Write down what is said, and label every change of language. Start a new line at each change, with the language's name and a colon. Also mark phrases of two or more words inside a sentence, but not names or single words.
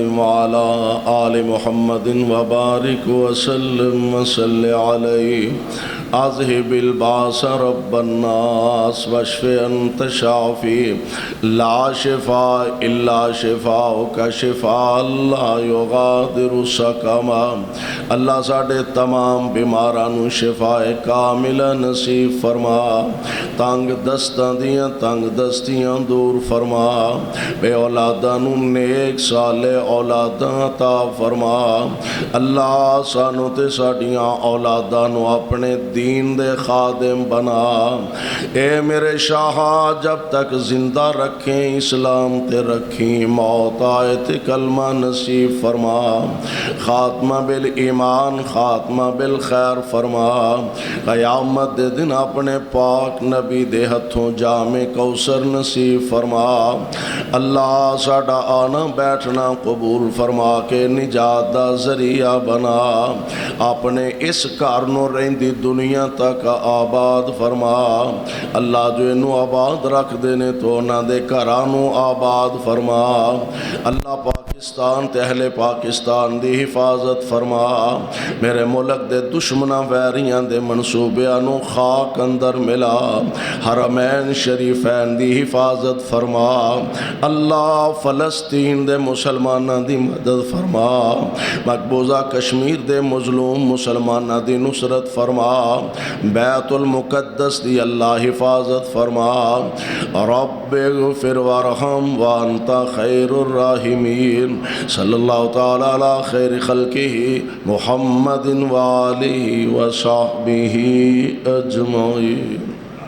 Arabic: وعلى آل محمد وبارك وسلم وصل عليه اذهب الباس رب الناس واشف انت الشافي لا شفاء الا شفاؤك شفاء لا يغادر سقما
Punjabi: اللہ ساڈے تمام بیماراں نوں شفاء کامل نصیب فرما، تنگ دستاں دیاں تنگ دستیاں دور فرما، بے اولاداں نوں نیک صالح اولاداں عطا فرما۔ اللہ سانوں تے ساڈیاں اولاداں نوں اپنے دین دے خادم بنا، اے میرے شاہ جب تک زندہ رکھیں اسلام تے رکھیں، موت آئے تے کلمہ نصیب فرما،
Arabic: خاتمہ بالایمان خاتمہ بالخیر
Punjabi: فرما، قیامت دے دن اپنے پاک نبی دے ہتھوں جام کوثر نصیب فرما۔ اللہ ساڈا آنا بیٹھنا قبول فرما کے نجات دا ذریعہ بنا، اپنے اس گھر نوں رہندی دنیا تک آباد فرما۔ اللہ جو انہوں آباد رکھ دینے تو انہاں دے گھراں نوں آباد فرما۔ اللہ پاکستان تے اہل پاکستان دی حفاظت فرما، میرے ملک دے دشمناں ویریاں دے منصوبیاں نوں خاک اندر ملا، حرمین شریفین دی حفاظت فرما۔ اللہ فلسطین دے مسلماناں دی مدد فرما، مقبوضہ کشمیر دے مظلوم مسلماناں دی نصرت فرما، بیت المقدس دی اللہ حفاظت فرما۔
Arabic: رب اغفر وارحم وانت خیر الراحمین، صلی اللہ تعالی علی خیر خلقہ محمد وآلہ وصحبہ اجمعین۔